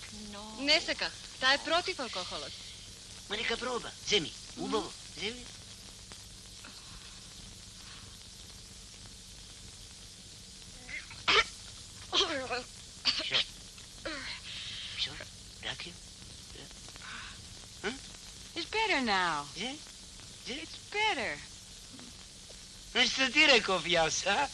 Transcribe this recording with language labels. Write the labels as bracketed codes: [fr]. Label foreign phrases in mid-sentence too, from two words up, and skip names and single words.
[mk] Не саках. Таа е против алкохолот. Ма нека проба. Земи. Убаво. Земи. Що? Ракија? [en] It's better now. Yeah? It's better. [mk] Што ти реков јас, а?